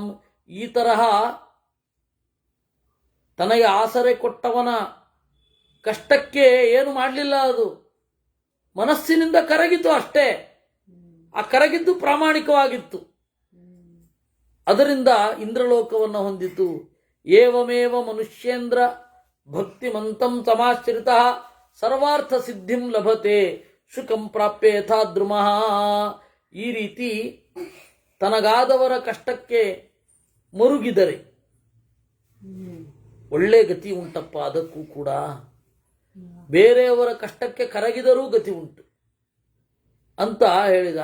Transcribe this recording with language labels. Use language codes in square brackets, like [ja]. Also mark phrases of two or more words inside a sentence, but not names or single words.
[kn] ಈ ತರಹ ತನಗೆ ಆಸರೆ ಕೊಟ್ಟವನ ಕಷ್ಟಕ್ಕೆ ಏನು ಮಾಡಲಿಲ್ಲ, ಅದು ಮನಸ್ಸಿನಿಂದ ಕರಗಿತು ಅಷ್ಟೇ. ಆ ಕರಗಿದ್ದು ಪ್ರಾಮಾಣಿಕವಾಗಿತ್ತು, ಅದರಿಂದ ಇಂದ್ರಲೋಕವನ್ನು ಹೊಂದಿತು. [sa] ಏವಮೇವ ಮನುಷ್ಯೇಂದ್ರ ಭಕ್ತಿಮಂತಂ ಸಮಾಶ್ರಿತಃ ಸರ್ವಾರ್ಥ ಸಿದ್ಧಿಂ ಲಭತೆ ಶುಕಂ ಪ್ರಾಪ್ಯ ಯಥಾದ್ರುಮಃ. [kn] ಈ ರೀತಿ ತನಗಾದವರ ಕಷ್ಟಕ್ಕೆ ಮರುಗಿದರೆ ಒಳ್ಳೆ ಗತಿ ಉಂಟಪ್ಪ. ಅದಕ್ಕೂ ಕೂಡ ಬೇರೆಯವರ ಕಷ್ಟಕ್ಕೆ ಕರಗಿದರೂ ಗತಿ ಉಂಟು ಅಂತ ಹೇಳಿದ.